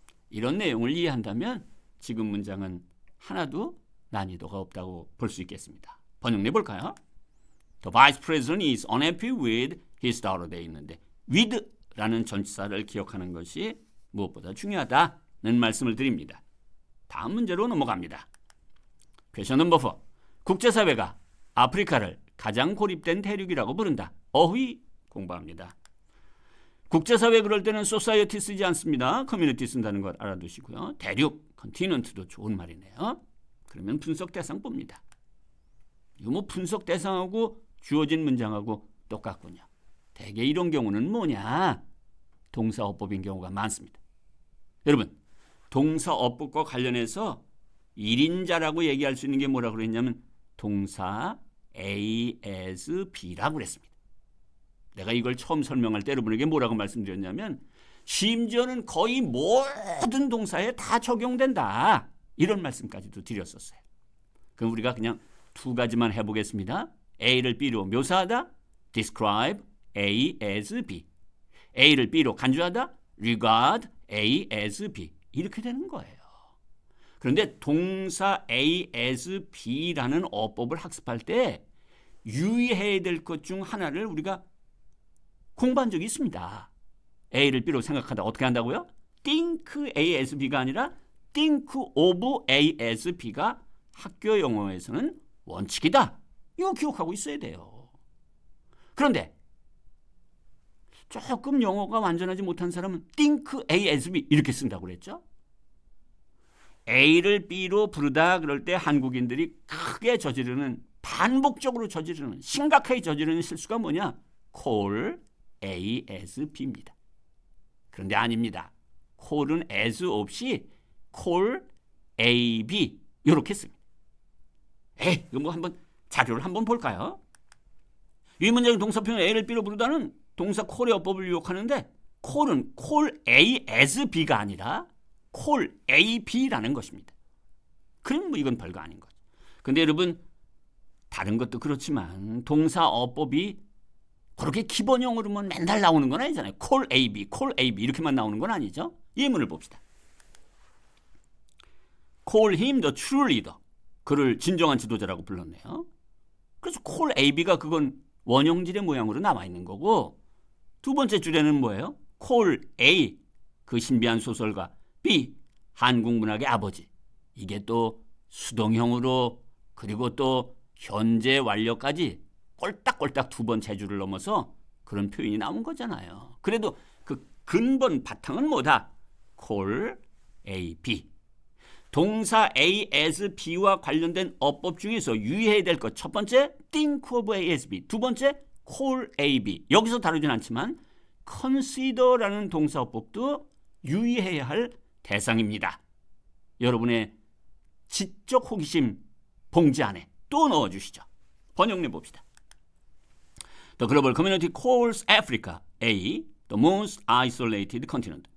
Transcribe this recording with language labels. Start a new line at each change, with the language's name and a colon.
Korean: 이런 내용을 이해한다면 지금 문장은 하나도 난이도가 없다고 볼 수 있겠습니다. 번역 내볼까요?
English: The vice president is unhappy with his daughter.
Korean: 돼 있는데 with라는 전치사를 기억하는 것이 무엇보다 중요하다는 말씀을 드립니다. 다음 문제로 넘어갑니다. 퀘션 넘버 4. 국제사회가 아프리카를 가장 고립된 대륙이라고 부른다. 어휘 공부합니다. 국제사회 그럴 때는 소사이어티 쓰지 않습니다. 커뮤니티 쓴다는 걸 알아두시고요. 대륙, 컨티넌트도 좋은 말이네요. 그러면 분석 대상 봅니다. 이거 뭐 분석 대상하고 주어진 문장하고 똑같군요. 대개 이런 경우는 뭐냐? 동사어법인 경우가 많습니다. 여러분, 동사어법과 관련해서 1인자라고 얘기할 수 있는 게 뭐라고 그랬냐면 동사 A, as, B라고 그랬습니다. 내가 이걸 처음 설명할 때 여러분에게 뭐라고 말씀드렸냐면 심지어는 거의 모든 동사에 다 적용된다. 이런 말씀까지도 드렸었어요. 그럼 우리가 그냥 두 가지만 해보겠습니다. A를 B로 묘사하다,
English: describe A as B.
Korean: A를 B로 간주하다,
English: regard A as B.
Korean: 이렇게 되는 거예요. 그런데 동사 A as B라는 어법을 학습할 때 유의해야 될 것 중 하나를 우리가 공부한 적이 있습니다. A를 B로 생각하다 어떻게 한다고요?
English: think A as B가 아니라 think of A as B가
Korean: 학교 영어에서는 원칙이다. 이거 기억하고 있어야 돼요. 그런데 조금 영어가 완전하지 못한 사람은
English: think A as B
Korean: 이렇게 쓴다고 그랬죠. A를 B로 부르다 그럴 때 한국인들이 크게 저지르는, 반복적으로 저지르는, 심각하게 저지르는 실수가 뭐냐?
English: call A as B입니다.
Korean: 그런데 아닙니다. call은 as 없이
English: call A, B
Korean: 이렇게 씁니다. 이거 뭐 한번 자료를 한번 볼까요? 이 문장의 동사표현 A를 B로 부르다는 동사 call의 어법을 유혹하는데 call은 call A as B가 아니라 call A, B라는 것입니다. 그럼 뭐 이건 별거 아닌 거죠. 근데 여러분 다른 것도 그렇지만 동사 어법이 그렇게 기본형으로만 맨날 나오는 건 아니잖아요.
English: call A, B, call A, B
Korean: 이렇게만 나오는 건 아니죠. 예문을 봅시다.
English: call him the true leader.
Korean: 그를 진정한 지도자라고 불렀네요. 그래서 call A, B가 그건 원형질의 모양으로 나와 있는 거고, 두 번째 줄에는 뭐예요? call A, 그 신비한 소설가, B, 한국 문학의 아버지. 이게 또 수동형으로 그리고 또 현재 완료까지 꼴딱꼴딱 두 번 재주를 넘어서 그런 표현이 나온 거잖아요. 그래도 그 근본 바탕은 뭐다? call A, B. 동사 A as B와 관련된 어법 중에서 유의해야 될 것 첫 번째,
English: think of A as B.
Korean: 두 번째, call A, B. 여기서 다루진 않지만 consider라는 동사어법도 유의해야 할 대상입니다. 여러분의 지적 호기심 봉지 안에 또 넣어주시죠. 번역 내봅시다.
English: The global community calls Africa A, the most isolated continent.